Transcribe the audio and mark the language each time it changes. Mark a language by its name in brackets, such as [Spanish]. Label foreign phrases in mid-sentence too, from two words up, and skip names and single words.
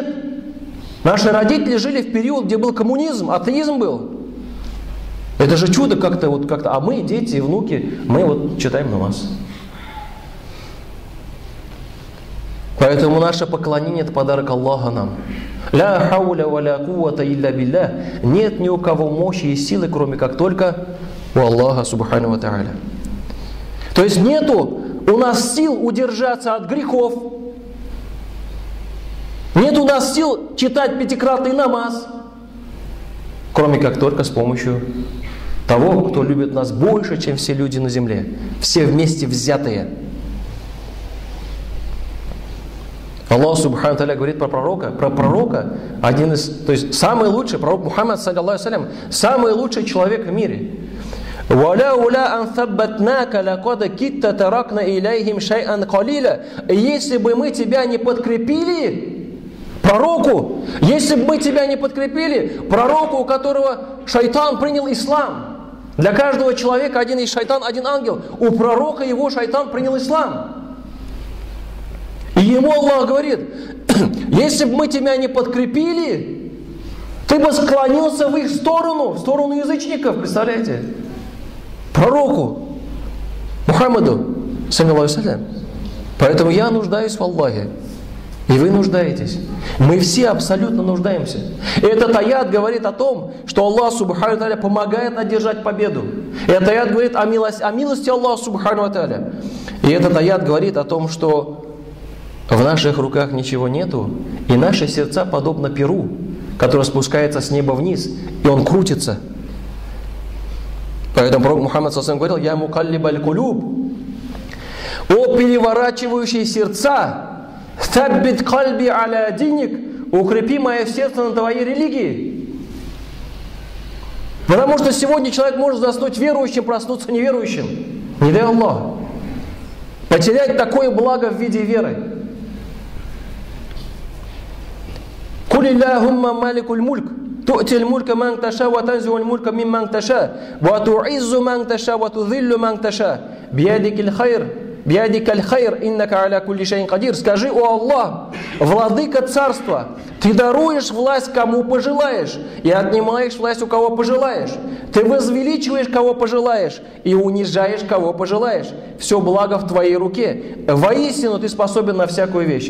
[Russian] Наши родители жили в период, где был коммунизм, атеизм был. Это же чудо как-то. А мы, дети и внуки, мы вот читаем намаз. Поэтому наше поклонение – это подарок Аллаха нам. [Arabic] «لا حول ولا قوة إلا بالله». [Russian] Нет ни у кого мощи и силы, кроме как только у Аллаха [Arabic] سبحانه وتعالى. [Russian] То есть нету у нас сил удержаться от грехов. Нет у нас сил читать пятикратный намаз, кроме как только с помощью того, кто любит нас больше, чем все люди на земле. Все вместе взятые. Аллах [Arabic] سبحانه تعالى [Russian] говорит про пророка, один из, то есть самый лучший, пророк Мухаммад, [Arabic] صلى الله عليه وسلم, [Russian] самый лучший человек в мире. Если бы мы тебя не подкрепили, пророку, если бы мы тебя не подкрепили, пророку, у которого шайтан принял ислам. Для каждого человека один есть шайтан, один ангел. У пророка его шайтан принял ислам. И ему Аллах говорит, если бы мы тебя не подкрепили, ты бы склонился в их сторону, в сторону язычников, представляете? Пророку Мухаммаду, [Arabic] صلى الله عليه وسلم. [Russian] Поэтому я нуждаюсь в Аллахе, и вы нуждаетесь. Мы все абсолютно нуждаемся. И этот аят говорит о том, что Аллах [Arabic] سبحانه وتعالى [Russian] помогает одержать победу. И этот аят говорит о милости Аллаха [Arabic] سبحانه وتعالى. [Russian] И этот аят говорит о том, что в наших руках ничего нету, и наши сердца подобно перу, которое спускается с неба вниз, и он крутится. Поэтому пророк Мухаммад [Arabic] صلى الله عليه وسلم [Russian] говорил: [Arabic] «يا مقلب القلوب». [Russian] О переворачивающие сердца, [Arabic] «ثبت قلبي على دينك», [Russian] укрепи мое сердце на твоей религии. Потому что сегодня человек может заснуть верующим, проснуться неверующим. Не дай Аллах. Потерять такое благо в виде веры. [Arabic] «قل اللهم مالك الملك». تؤتي الملك من تشاء وتنزع الملك ممن تشاء وتعز من تشاء وتذل من تشاء بيدك الخير إنك على كل شيء قدير. [Russian] Скажи: о Аллах, владыка царства, ты даруешь власть кому пожелаешь и отнимаешь власть у кого пожелаешь. Ты возвеличиваешь кого пожелаешь и унижаешь кого пожелаешь. Все благо в твоей руке. Воистину ты способен на всякую вещь.